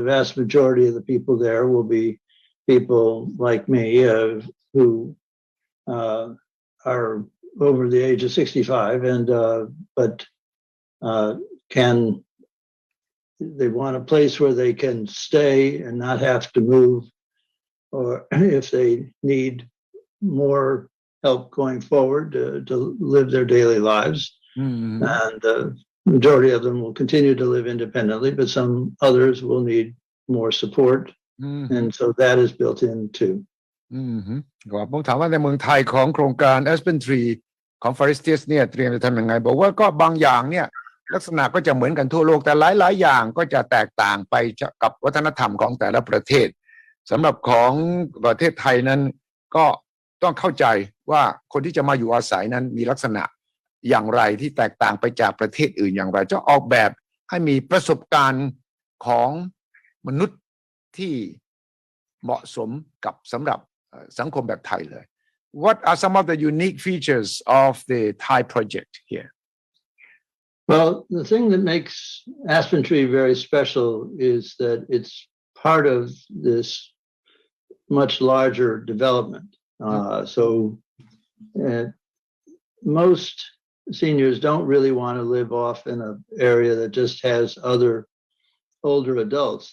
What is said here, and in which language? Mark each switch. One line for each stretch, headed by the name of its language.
English: The vast majority of the people there will be people like me who are over the age of 65 but they want a place where they can stay and not have to move, or if they need more help going forward to live their daily lives. And the majority of them will continue to live independently, but some others will need more support. And so that is built in too.
Thai: ครับผมถามว่าในเมืองไทยของโครงการ Aspen Tree ของ Forestiers เนี่ยเตรียมจะทำยังไงบอกว่าก็บางอย่างเนี่ยลักษณะก็จะเหมือนกันทั่วโลกแต่หลายๆอย่างก็จะแตกต่างไปกับวัฒนธรรมของแต่ละประเทศสำหรับของประเทศไทยนั้นก็ต้องเข้าใจว่าคนที่จะมาอยู่อาศัยนั้นมีลักษณะ อย่างไรที่แตกต่างไปจากประเทศอื่นอย่างไรจะออกแบบให้มีประสบการณ์ของมนุษย์ที่เหมาะสมกับสำหรับสังคมแบบไทยเลย
English: What are some of the unique features of the Thai project here? Well, the thing that makes Aspen Tree very special is that it's part of this much larger development. So most seniors don't really want to live off in an area that just has other older adults.